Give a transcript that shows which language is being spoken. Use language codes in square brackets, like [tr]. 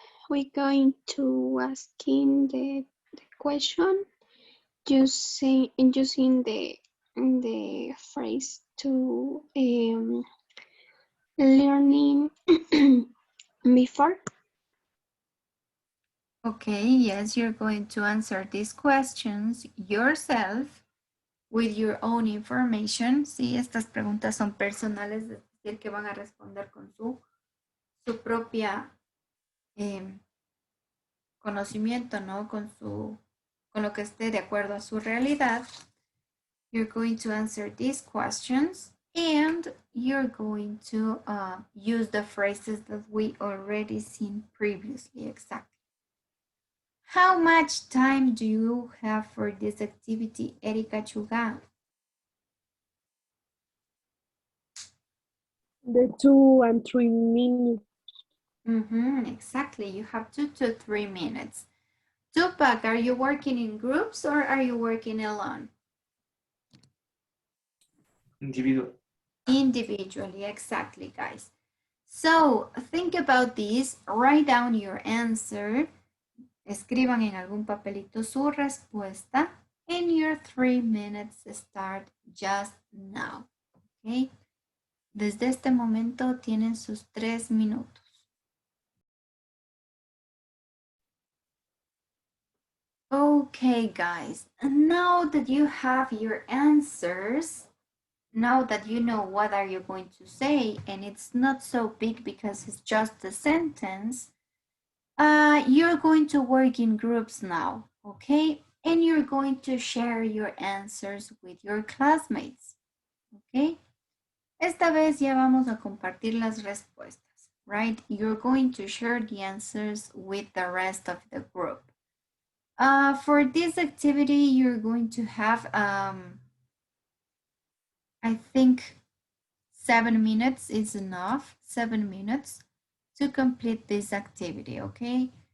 [en] We're going to asking the question using the phrase to learning before. Okay, yes, you're going to answer these questions yourself with your own information. [es] Sí, estas preguntas son personales, es decir, que van a responder con su propia conocimiento, ¿no? Con lo que esté de acuerdo a su realidad. [en] You're going to answer these questions and you're going to use the phrases that we already seen previously. Exactly. How much time do you have for this activity, Erika Chuga? The 2 and 3 minutes. Exactly, you have 2 to 3 minutes. Tupac, are you working in groups or are you working alone? Individual. Individually, exactly, guys. So think about this, write down your answer, [es] escriban en algún papelito su respuesta, [en] and your 3 minutes start just now, okay? [es] Desde este momento tienen sus 3 minutos. [en] Okay, guys, now that you have your answers, now that you know what are you going to say, and it's not so big because it's just a sentence, you're going to work in groups now, okay? And you're going to share your answers with your classmates, okay? [es] Esta vez ya vamos a compartir las respuestas, right? [en] You're going to share the answers with the rest of the group. For this activity, you're going to have, I think 7 minutes is enough, 7 minutes to complete this activity, okay?